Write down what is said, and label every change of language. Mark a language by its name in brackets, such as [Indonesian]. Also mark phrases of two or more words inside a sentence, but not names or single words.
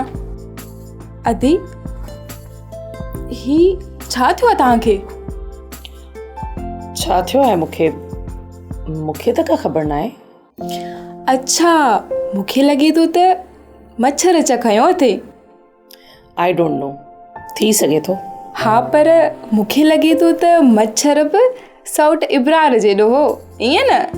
[Sindhi] अदी, ही छा थियो आहे तव्हांखे? छा थियो आहे मूंखे त का ख़बर न आहे। अच्छा, मूंखे लॻे थो त मच्छर चक खयो अथई। [English] I don't know, [Sindhi] थी सघे थो। हा, पर मूंखे लॻे थो त मच्छर बि सौट इब्रार जेॾो हो, ईअं न?